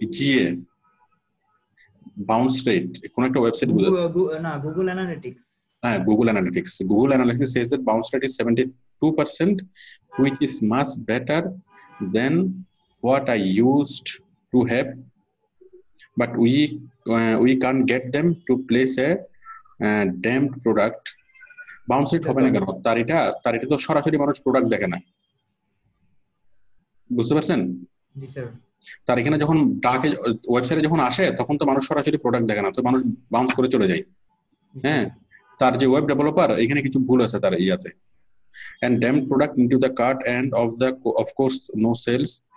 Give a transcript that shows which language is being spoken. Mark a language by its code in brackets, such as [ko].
[bn] GA bounce rate কোন একটা website, না Google analytics, [en] Google Analytics. Google Analytics says that bounce rate is 72%, which is much better than what I used to have, but we can't get them to place a damned product. [bn] Bounce rate হবে না কেন? তার এটা তো সরাসরি মানুষ product দেখে না, বুঝতে পারছেন? জি স্যার। তার এখানে যখন ডাকে ওয়েবসাইটে যখন আসে তখন তো মানুষ সরাসরি প্রোডাক্ট দেখে না, তো মানুষ বাউন্স করে চলে যায়। হ্যাঁ, তার যে ওয়েব ডেভেলপার এখানে কিছু ভুল আছে তার ইয়াতে। [en] And damned product into the cart and of course no sales.